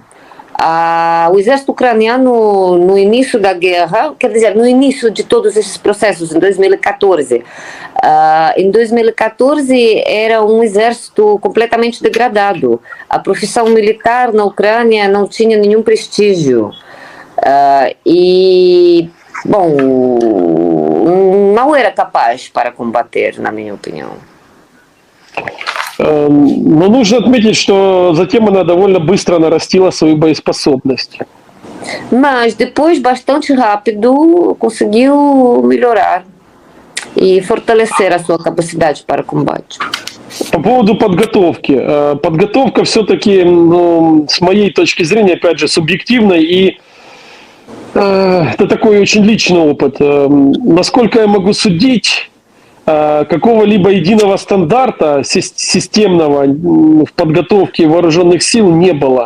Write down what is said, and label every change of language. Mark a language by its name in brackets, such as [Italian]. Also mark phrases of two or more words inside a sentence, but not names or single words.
[Portuguese] O exército ucraniano, no início da guerra, quer dizer, no início de todos esses processos, em 2014, era um exército completamente degradado. A profissão militar na Ucrânia não tinha nenhum prestígio. Bom, não era capaz para combater, na minha opinião. [Russian] Но нужно отметить, что затем она довольно быстро нарастила свою боеспособность. [Portuguese] Mas depois, bastante rápido, conseguiu melhorar e fortalecer a sua capacidade para combate. [Russian] По поводу подготовки. Подготовка все-таки, ну, с моей точки зрения, опять же, субъективной, и это такой очень личный опыт. Насколько я могу судить, какого-либо единого стандарта системного в подготовке вооруженных сил не было.